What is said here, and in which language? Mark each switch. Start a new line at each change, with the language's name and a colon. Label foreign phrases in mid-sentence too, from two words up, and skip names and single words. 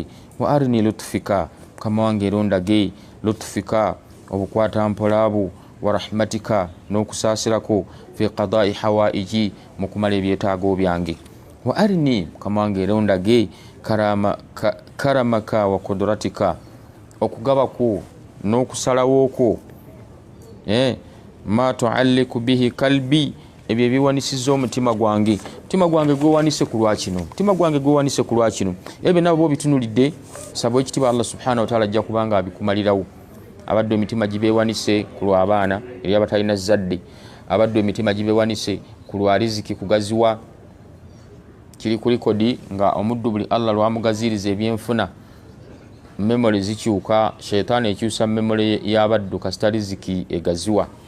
Arabic: وأرني لطفك,
Ganda: mukama wange era ondage lutfika obukwata mpolaabu,
Arabic: ورحمتك
Ganda: n'okusaasirako
Arabic: في قضاء حوائجي
Ganda: mu kumala ebyetaago byange.
Arabic: وأرني,
Ganda: mukama wange era ondage
Arabic: كرمك وقدرتك,
Ganda: okugabako n'okusalawooko
Arabic: ما تعلق به قلبي,
Ganda: ebyo ebiwanisiza omutima gwange. Mutima gwange gwewanise ku lwakino, mutima gwange gwewanise ku lwakino, ebyo nabo bobitunulidde, saba ekitiibwa Allah
Arabic: سبحانه وتعالى
Ganda: ajja kubanga abikumalirawo. Abadde emitima gibeewanise ku lw'abaana eri abatalina zadde, abadde emitima gibeewanise ku lwa riziki kugaziwa, kiri ku likodi nga omuddu buli Allah lwamugaziriza ebyenfuna memory zikyuka, sheitaani ekyusa memory y'abaddu kasita riziki egaziwa.